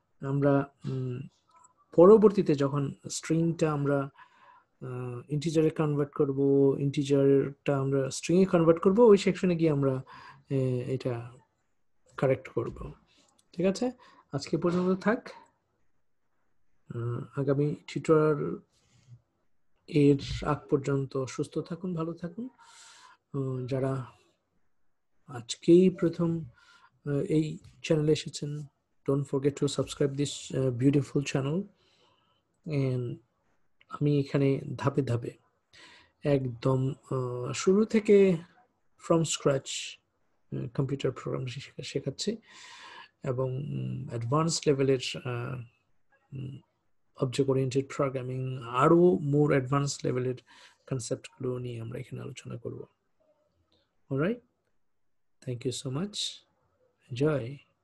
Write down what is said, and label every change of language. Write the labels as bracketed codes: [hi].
[bn] আমরা পরবর্তীতে যখন স্ট্রিংটা আমরা ইন্টিজারে কনভার্ট করব, ইন্টিজারটা আমরা স্ট্রিংয়ে কনভার্ট করব, ওই সেকশনে গিয়ে আমরা এটা কারেক্ট করব। ঠিক আছে, আজকে পর্যন্ত থাক। আগামী টিউটোরিয়াল এর আগ পর্যন্ত সুস্থ থাকুন, ভালো থাকুন। যারা আজকেই প্রথম এই চ্যানেলে এসেছেন, [en] don't forget to subscribe this beautiful channel. [bn] and আমি এখানে ধাপে ধাপে একদম শুরু থেকে ফ্রম স্ক্র্যাচ কম্পিউটার প্রোগ্রাম শেখাচ্ছি, এবং অ্যাডভান্স লেভেলের অবজেক্ট ওরিয়েন্টেড প্রোগ্রামিং, আরও মোর অ্যাডভান্স লেভেলের কনসেপ্টগুলো নিয়ে আমরা এখানে আলোচনা করব। [en] Alright, thank you so much, enjoy.